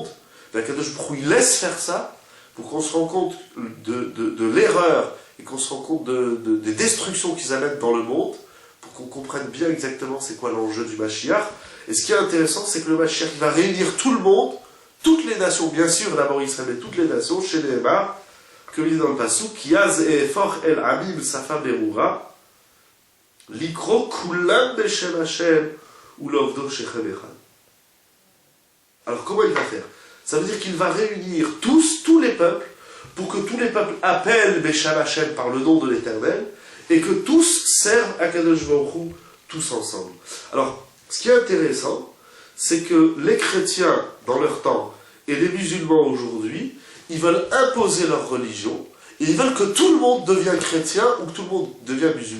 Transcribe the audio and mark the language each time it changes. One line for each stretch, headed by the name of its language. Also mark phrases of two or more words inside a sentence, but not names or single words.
French: Ben,
Hebrew: קדוש ברוך הוא,
French: il laisse faire ça pour qu'on se rende compte de l'erreur et qu'on se rende compte des destructions qu'ils amènent dans le monde, pour qu'on comprenne bien exactement c'est quoi l'enjeu du Mashiach. Et ce qui est intéressant, c'est que le Mashiach il va réunir tout le monde, toutes les nations, bien sûr d'abord Israël, mais toutes les nations, chez les Hébar, que il dit dans le Passouk,
Hebrew: כי אז אהפך אל עמים שפה ברורה לקרא כלם בשם ה' ולעבדו שכם אחד.
French: Alors comment il va faire? Ça veut dire qu'il va réunir tous les peuples, pour que tous les peuples appellent
Hebrew: בשם השם
French: par le nom de l'Éternel, et que tous servent à
Hebrew: קדוש ברוך הוא,
French: tous ensemble. Alors, ce qui est intéressant, c'est que les chrétiens, dans leur temps, et les musulmans aujourd'hui, ils veulent imposer leur religion, et ils veulent que tout le monde devienne chrétien, ou que tout le monde devienne musulman.